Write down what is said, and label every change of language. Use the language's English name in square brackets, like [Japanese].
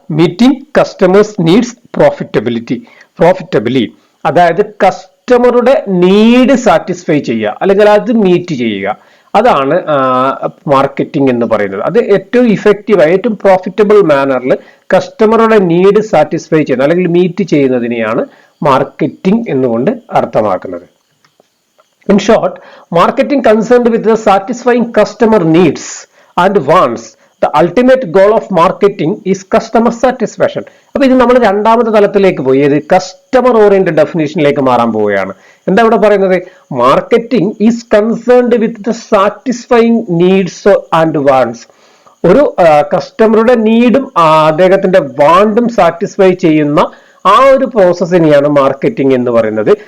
[English] meeting customers needs profitably, [Malayalam] അതായത് കസ്റ്റമറുടെ need satisfy ചെയ്യുക അല്ലെങ്കിൽ അത് മീറ്റ് ചെയ്യുക, അതാണ് മാർക്കറ്റിംഗ് എന്ന് പറയുന്നത്. അത് ഏറ്റവും ഇഫക്റ്റീവായി ഏറ്റവും പ്രോഫിറ്റബിൾ മാനറിൽ കസ്റ്റമറുടെ നീഡ് സാറ്റിസ്ഫൈ ചെയ്യുന്നത് അല്ലെങ്കിൽ മീറ്റ് ചെയ്യുന്നതിനെയാണ് മാർക്കറ്റിംഗ് എന്നുകൊണ്ട് അർത്ഥമാക്കുന്നത്. [English] In short, marketing concerned with the satisfying customer needs and wants. The ultimate goal of marketing is customer satisfaction. [Malayalam] അപ്പോൾ ഇത് നമ്മൾ രണ്ടാമത്തെ തലത്തിലേക്ക് പോയി, ഇത് കസ്റ്റമർ ഓറിയന്റഡ് ഡെഫിനേഷനിലേക്ക് മാറാൻ പോവുകയാണ്. എന്താ ഇവിടെ പറയുന്നത്? [English] Marketing is concerned with the satisfying needs and wants. [Malayalam] ഒരു കസ്റ്റമറുടെ നീഡും അദ്ദേഹത്തിന്റെ വാണ്ടും സാറ്റിസ്ഫൈ ചെയ്യുന്ന ആ ഒരു പ്രോസസ്സിനെയാണ് മാർക്കറ്റിംഗ് എന്ന് പറയുന്നത്.